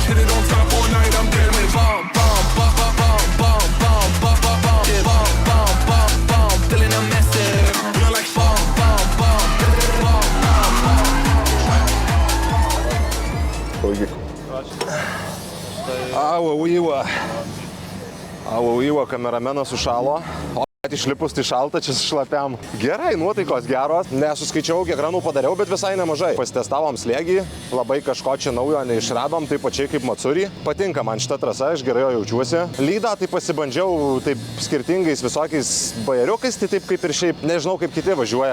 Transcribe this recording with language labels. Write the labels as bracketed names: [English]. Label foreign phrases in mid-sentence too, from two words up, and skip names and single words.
[English] Hit it on top all night, I'm damaged. Bomb, bomb, bomb, bomb, bomb, bomb, bomb, bomb, bomb, yeah, bomb, bomb, bomb, bomb, feeling I'm massive. Feel like bomb, bomb, bomb, bomb, bomb. [Lithuanian] Kameramenas sušalo. Išlipus tai šalta, čia šlapiam. Gerai, nuotaikos geros. Nesuskaičiau, kiek ranų padariau, bet visai nemažai. Pasitestavom slėgį, labai kažko čia naujo neišradom, taip pačiai kaip Matsuri. Patinka man šita trasa, aš gerai jo jaučiuosi. Lydą tai pasibandžiau taip skirtingais visokiais bajeriukais, tai taip kaip ir šiaip nežinau, kaip kiti važiuoja.